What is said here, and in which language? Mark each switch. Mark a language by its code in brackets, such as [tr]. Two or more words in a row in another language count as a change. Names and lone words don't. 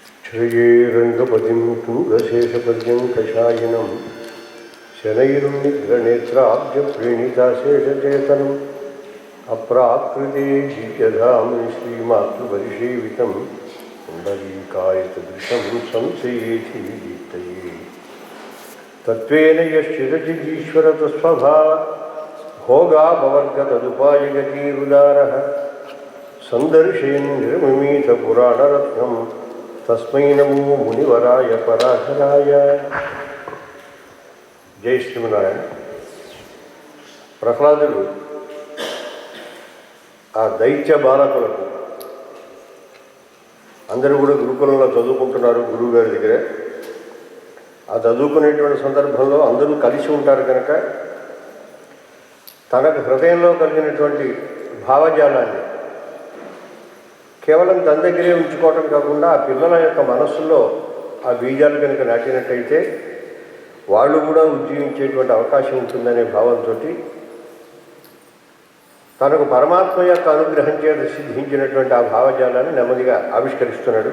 [sa] श्रियेरङ्गपतिं तुङ्गशेषपर्यङ्कशायिनं शनैरुन्निग्रनेत्राब्जप्रीणिताशेषचेतनम् अप्राकृते दिव्यधाम्नि श्रीमातृपरिसेवितं पुण्डरीकायतदृशं संशयेति विदीप्तये तत्त्वेन यश्चिरचिदीश्वरतस्वभाव भोगापवर्गतदुपायगतिरुदारः सन्दर्शयन् निर्ममीतपुराणरत्नं तस्मै नमो मुनिवराय पराशराय. [te] జై శ్రీమన్నారాయణ. ప్రహ్లాదుడు ఆ దైత్య బాలకులకు అందరూ కూడా గురుకులంలో చదువుకుంటున్నారు గురువు గారి దగ్గర. ఆ చదువుకునేటువంటి సందర్భంలో అందరూ కలిసి ఉంటారు కనుక తనకు హృదయంలో కలిగినటువంటి భావజాలాన్ని కేవలం తన దగ్గరే ఉంచుకోవటం కాకుండా ఆ పిల్లల యొక్క మనస్సులో ఆ బీజాలు కనుక నాటినట్టయితే వాళ్ళు కూడా ఉజ్జీవించేటువంటి అవకాశం ఉంటుందనే భావంతో తనకు పరమాత్మ యొక్క అనుగ్రహం చేత సిద్ధించినటువంటి ఆ భావజాలాన్ని నెమ్మదిగా ఆవిష్కరిస్తున్నాడు.